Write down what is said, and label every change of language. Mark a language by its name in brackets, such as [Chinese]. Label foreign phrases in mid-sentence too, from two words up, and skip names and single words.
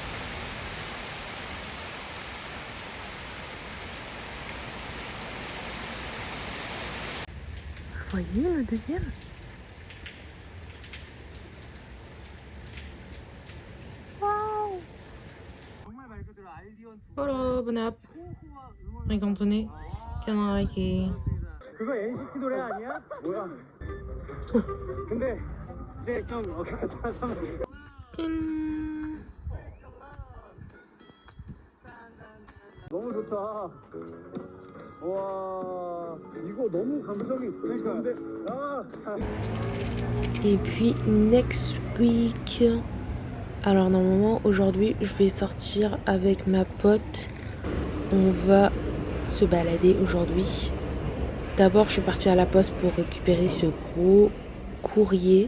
[French] Vous voyez le deuxième? Voilà, bonne app. Rigantonné. canaraki. [Korean] 그거 NCT 노래 아니야? 뭐야? 근데 이제 좀 어깨가 살아서 너무 좋다. 와 이거 너무 감성이 좋은데. 아. [French] Et puis [English] next week. [French] Alors normalement aujourd'hui je vais sortir avec ma pote. On va se balader aujourd'hui. D'abord je suis partie à la poste pour récupérer ce gros courrier.